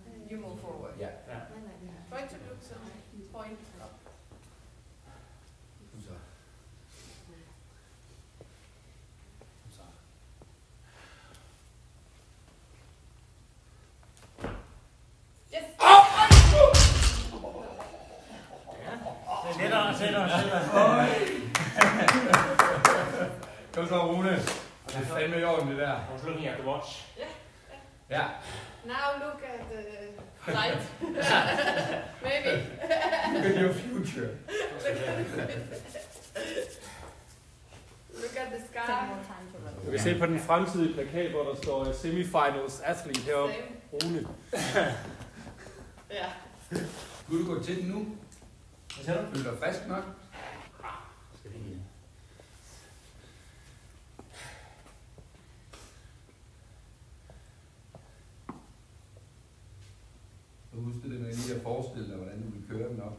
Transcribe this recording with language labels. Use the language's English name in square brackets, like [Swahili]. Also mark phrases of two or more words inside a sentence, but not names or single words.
[English] You move forward. [Danish] Ja. [English] Try to look some point up. [Danish] Så. Så. [English] Yes! [Danish] Sætter. Kom så, Rune. Det er fandme i orden, det der. [English] I was looking at the watch. [Danish] Ja. [English] Now look at the light. Maybe. Look at your future. Look at the sky. [Danish] Du kan se på den fremtidige plakat, hvor der står [English] semifinals athlete [Danish] heroppe. Same. Rune. Ja. Skulle du gå til den nu? Hvad siger du? Føler du frisk nok? Skal vi lige... Så husk det med lige at forestille dig, hvordan du vil køre den op.